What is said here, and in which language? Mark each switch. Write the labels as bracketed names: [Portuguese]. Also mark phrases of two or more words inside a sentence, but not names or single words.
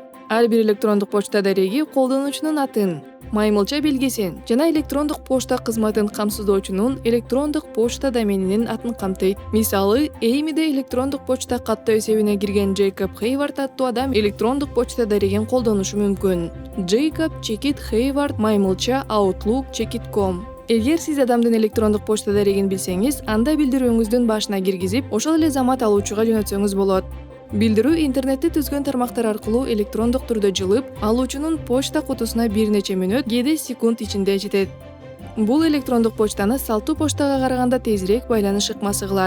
[Kyrgyz] Ар бир электрондук почта дареги колдонуучунун атын, маймылча белгисин жана электрондук почта кызматын камсыздоочунун электрондук почта доменинин атын камтыйт. Мисалы, Эймиде электрондук почта каттоо эсебине кирген Джейкоб Хейвард аттуу адам электрондук почта дарегин колдонушу мүмкүн. Jacob_Hayward маймылча outlook.com. Эгер сиз адамдын электрондук почта дарегин билсеңиз, анда билдирүүңүздүн башына киргизип, ошол эле замат алуучуга жөнөтсөңүз болот. Билдирүү интернетти түзгөн тармактар аркылуу электрондук түрдө жылып, алуучунун почта кутусуна бир нече мүнөт, кээде секунд ичинде жетет. Бул электрондук почтаны салттуу почтага караганда тезирээк байланыш ыкмасы кылат.